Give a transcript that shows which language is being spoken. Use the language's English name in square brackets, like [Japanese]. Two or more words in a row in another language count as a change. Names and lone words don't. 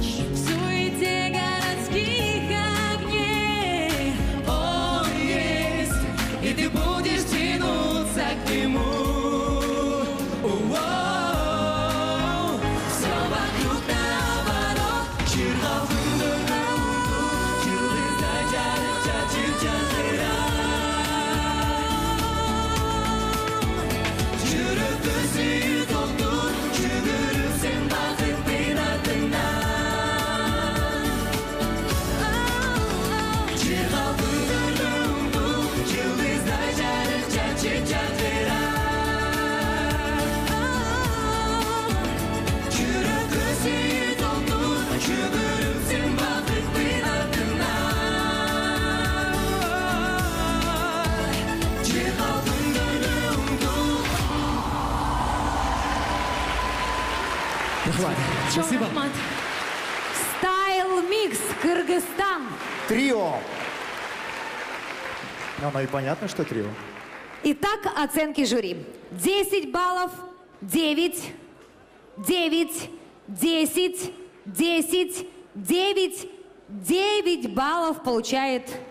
[Russian] В суете городских огней он есть, и ты будешь тянуться к нему. Все вокруг наоборот, [Kyrgyz] жыргал күндөргө умтул, жылдыздай жарык чачып жакыра. Жүрөккө сүйүү толтур, жүгүрүп сен бакыттын артынан. Жыргал күндөргө умтул, жылдыздай жарык чачып жакыра. Жүрөккө сүйүү толтур, жүгүрүп сен бакыттын артынан. Жыргал күндөргө умтул. [Russian] Спасибо. Стайл Микс, Кыргызстан. Трио. Оно и понятно, что трио. Итак, оценки жюри. 10 баллов, 9, 9, 10, 10, 9, 9 баллов получает